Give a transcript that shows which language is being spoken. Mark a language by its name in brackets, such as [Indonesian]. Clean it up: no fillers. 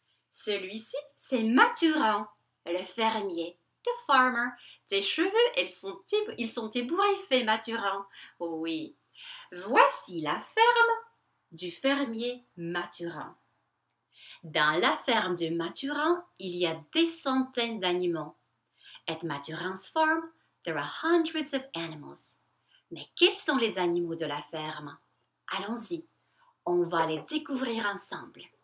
[French] Celui-ci, c'est Mathurin le fermier. [English] The farmer. [French] Tes cheveux, ils sont ébouriffés, Mathurin. Oui. Voici la ferme du fermier Mathurin. Dans la ferme de Mathurin, il y a des centaines d'animaux. [English] At Mathurin's farm, there are hundreds of animals. [French] Mais quels sont les animaux de la ferme? Allons-y, on va les découvrir ensemble.